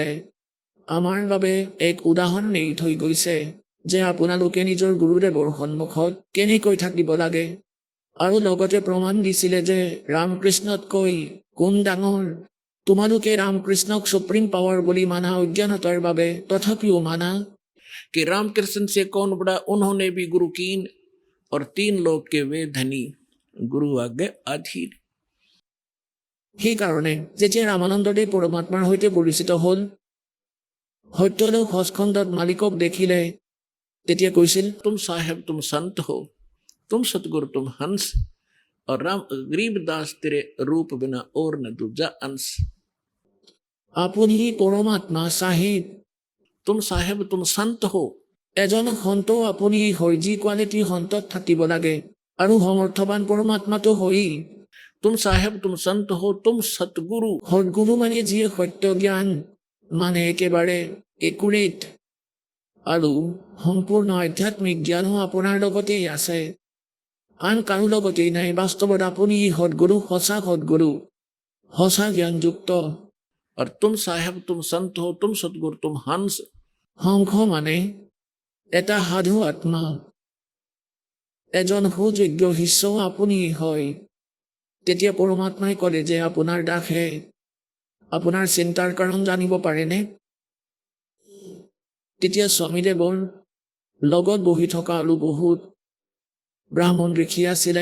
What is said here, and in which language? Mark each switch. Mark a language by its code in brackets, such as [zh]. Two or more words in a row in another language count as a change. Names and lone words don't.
[as] আমাৰ বাবে এক উদাহৰণ এৰি থৈ গৈছে যে আপোনালোকে নিজৰ গুৰুদেৱৰ সন্মুখত কেনেকৈ থাকিব লাগে, আৰু লগতে প্ৰমাণ দিছিলে যে ৰামকৃষ্ণতকৈ কোন ডাঙৰ। তোমালোকে ৰামকৃষ্ণক সুপ্ৰিম পাৱাৰ বুলি মানা অজ্ঞানতাৰ বাবে, তথাপিও মানা [hi] कि रामकृष्ण से कौन बड़ा, उन्होंने भी गुरु कीन और 3 लोक के वे धनी, गुरु आगे अधीर। [as] সেইকাৰণে যেতিয়া ৰামানন্দদেৱ পৰমাত্মাৰ সৈতে পৰিচিত হ'ল, সত্যলোক সচখণ্ডত মালিকক দেখিলে, তেতিয়া কৈছিল, [hi] तुम साहेब तुम संत हो, तुम सतगुरु तुम हंस, और राम गरीबदास तेरे रूप बिना और न दूजा अंश। [as] আপুনি পৰমাত্মা সাহেব, [hi] तुम साहेब तुम संत हो। [as] এজন সন্ত আপুনি হয়, যি কোৱালিটি সন্তত থাকিব লাগে, আৰু সমৰ্থবান পৰমাত্মাটো হয়েই। [hi] तुम साहेब तुम संत हो, तुम सतगुरु। [as] সৎগুৰু মানে যিয়ে সত্য জ্ঞান, মানে একেবাৰে একুৰেট আৰু সম্পূৰ্ণ আধ্যাত্মিক জ্ঞানো আপোনাৰ লগতেই আছে, আন কাৰো লগতেই নাই। বাস্তৱত আপুনি সৎগুৰু, সঁচা জ্ঞানযুক্ত। [hi] আৰু तुम साहेब तुम संत हो, तुम सतगुरु तुम हंस। [as] হংস মানে এটা সাধু আত্মা, এজন সুযোগ্য শিষ্য আপুনি হয়। তেতিয়া পৰমাত্মাই ক'লে যে আপোনাৰ দাসে আপোনাৰ চিন্তাৰ কাৰণ জানিব পাৰেনে? তেতিয়া স্বামীদেৱৰ লগত বহি থকা আৰু বহুত ব্ৰাহ্মণ ঋষি আছিলে।